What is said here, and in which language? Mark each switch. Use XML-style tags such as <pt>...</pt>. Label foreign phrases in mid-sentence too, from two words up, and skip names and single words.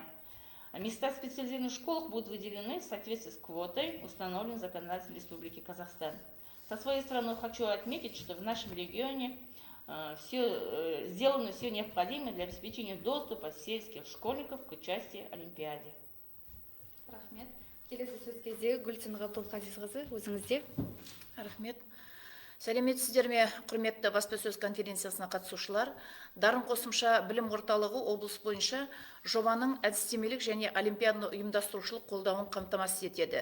<ru>Места в специализированных школах будут выделены в соответствии с квотой, установленной законодательством Республики Казахстан. Со своей стороны хочу отметить, что в нашем регионе сделано все необходимое для обеспечения доступа сельских школьников к участию в Олимпиаде.</ru> <kk>Рахмет. Келесі сөз кезегі Гүлсін Ғабдулқазизқызы, өзіңізде. Рахмет. Сәлеметсіздер ме, құрметті баспасөз конференциясына қатысушылар. Дарын қосымша білім орталығы облыс бойынша жобаның әдістемелік және олимпиаданы ұйымдастырушылық қолдауын қамтамасыз етеді.</kk>